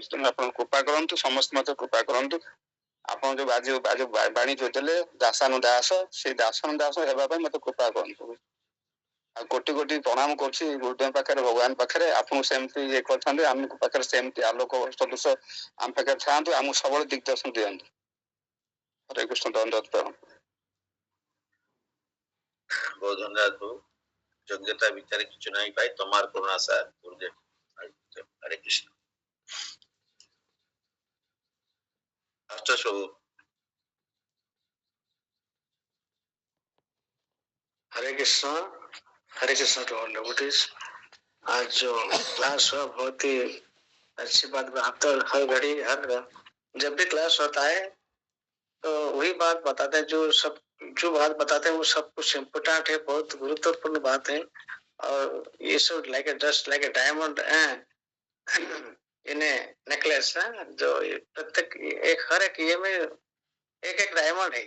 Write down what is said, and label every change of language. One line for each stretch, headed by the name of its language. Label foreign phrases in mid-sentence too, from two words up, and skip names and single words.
Odia: ତେଣୁ ଆପଣ କୃପା କରନ୍ତୁ, ସମସ୍ତେ ମତେ କୃପା କରନ୍ତୁ। ଆପଣ ଯୋଉ ବାଣୀ ଯୋଉ ଦେଲେ ଦାସାନୁଦାସ, ସେଇ ଦାସାନୁଦାସ ହେବା ପାଇଁ ମତେ କୃପା କରନ୍ତୁ। ଆଉ କୋଟି କୋଟି ପ୍ରଣାମ କରୁଛି ଗୁରୁଦେବ ପାଖରେ, ଭଗବାନ ପାଖରେ। ଆପଣଙ୍କୁ ସେମିତି ଇଏ କରିଥାନ୍ତି, ଆମ ପାଖରେ ସେମିତି ଆଲୋକ ସଦୃଶ ଆମ ପାଖରେ ଥାଆନ୍ତୁ, ଆମକୁ ସବୁବେଳେ ଦିଗ୍ଦର୍ଶନ ଦିଅନ୍ତୁ।
Hindi: हरे कृष्ण दंडवत प्रणाम। बहुत धन्यवाद प्रभु।
Bangla: যোগ্যতা বিচার কিছু নাহি পাই তোমার করুণা সা গুরুদেব।
Hindi: हरे कृष्ण। अष्ट प्रभु।
English: हरे कृष्ण to all devotees.
Hindi: आज जो क्लास हुआ बहुत ही अच्छी बात। आप तो हर घड़ी जब भी क्लास होता है तो वही बात बताते हैं, जो बात बताते हैं वो सब कुछ इम्पोर्टेंट है, बहुत गुरुत्वपूर्ण बात है। और ये सब
English: just like a diamond in a necklace
Hindi: है, जो प्रत्येक एक हर एक ये में एक एक डायमंड है।